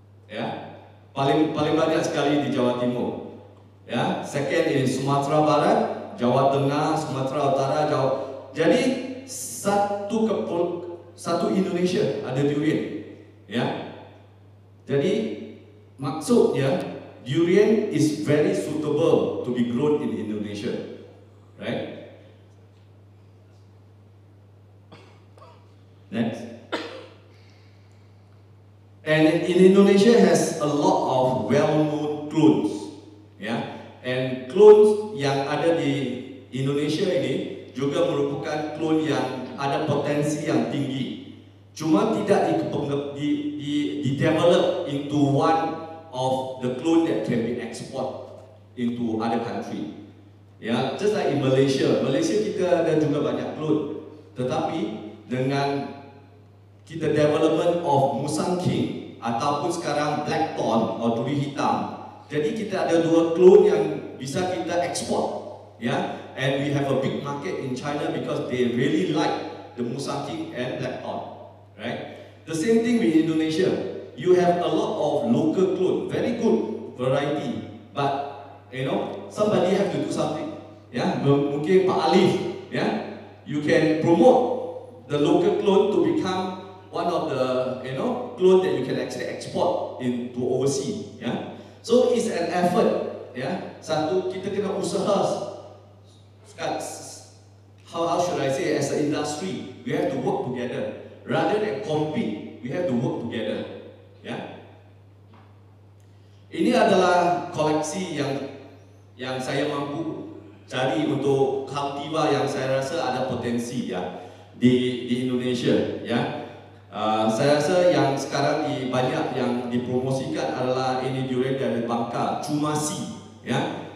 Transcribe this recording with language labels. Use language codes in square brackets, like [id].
[ms] Ya. Paling banyak sekali di Jawa Timur. Ya. [en] Second is Sumatera Barat, Jawa Tengah, Sumatera Utara, Jawa. [ms] Jadi satu Indonesia ada durian. Ya. Jadi maksudnya [en] durian is very suitable to be grown in Indonesia, right? Next. And in Indonesia has a lot of well-known clones, ya. And clones [ms] yang ada di Indonesia ini juga merupakan clone yang ada potensi yang tinggi. Cuma tidak di [en] develop into one of the clone that can be export into other country. Ya, just like in Malaysia. [ms] Malaysia kita ada juga banyak clone. Tetapi dengan kita [en] development of [ms] Musang King ataupun sekarang Blackthorn atau duri hitam, jadi kita ada 2 clone yang bisa kita ekspor. [en] Ya, and we have a big market in China because they really like the Musang King and Blackthorn. Right? The same thing with Indonesia. You have a lot of local clone, very good variety, but somebody have to do something. Ya, [ms] mungkin [en] Pak Alif, ya, you can promote the local clone to become one of the clone that you can actually export into overseas. Ya, so it's an effort. Ya, [ms] satu kita kena usaha. [en] How should I say? As an industry, we have to work together rather than compete. We have to work together. Ya. [ms] Ini adalah koleksi yang saya mampu cari untuk cultivar yang saya rasa ada potensi ya di Indonesia ya. Saya rasa yang sekarang banyak yang dipromosikan adalah ini durian dari Bangka, Cumasi ya.